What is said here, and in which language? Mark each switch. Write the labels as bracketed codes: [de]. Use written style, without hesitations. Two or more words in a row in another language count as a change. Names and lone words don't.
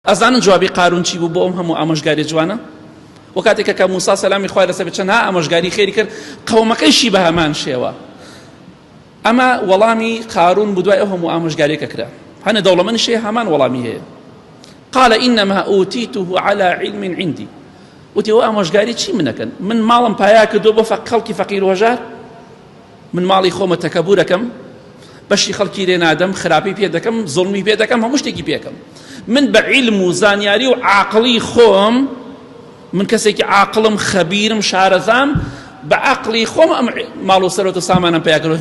[ckb] ئەزانن جوابی قارون چی بوو بۆ ئەم هەموو ئامۆژگاری جوانە؟ و کاتێکە کە موسا سەلامی خوای لەسەر بێت چەندها ئامۆژگاری خێری کرد قەومەکەیشی بە هەمان شێوە. ئەمە وەڵامی قارون بوو دوای ئەو هەموو ئامۆژگاریەکە کرا. هەنە دەوڵەمەندیشەیە هەمان وەڵامی هەیە. [ar] قال إنما أوتيته على علم عندي. [ckb] وتی ئەو ئامۆژگاری چی منەکەن؟ من ماڵم پایا کردو بۆ خەڵکی فەقیر و هەژار؟ من ماڵی خۆمە تەکەبورەکەم، بەشی خەڵکی لێ نادەم، خراپی پێ دەکەم، زوڵمی پێ دەکەم، هەموو شتێکی پێکەم. من بە عیلم و زانیاری و عاقڵی خۆم، من کەسێکی عاقڵم، خەبیرم، شارەزام، بە عاقڵی خۆم ئەم ماڵ و سەرۆت و سامانم پیا کردەوە.